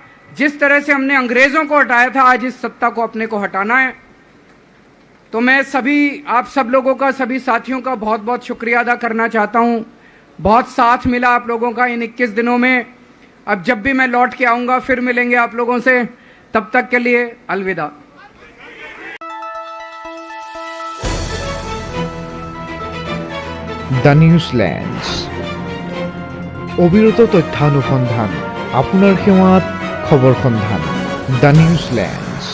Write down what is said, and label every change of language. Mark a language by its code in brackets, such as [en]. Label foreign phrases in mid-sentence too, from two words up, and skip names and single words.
[hi] जिस तरह से हमने अंग्रेजों को हटाया था, आज इस सत्ता को अपने को हटाना है। तो मैं सभी आप सब लोगों का, सभी साथियों का बहुत बहुत शुक्रिया अदा करना चाहता हूं। बहुत साथ मिला आप लोगों का इन 21 दिनों में। अब जब भी मैं लौट के आऊंगा फिर मिलेंगे आप लोगों से। तब तक के लिए अलविदा। [as] দ্য নিউজল্যান্ড, অবিরত তথ্যানুসন্ধান, আপোনাৰ সেৱাত খবৰ সন্ধান। দ্য নিউজল্যান্ড।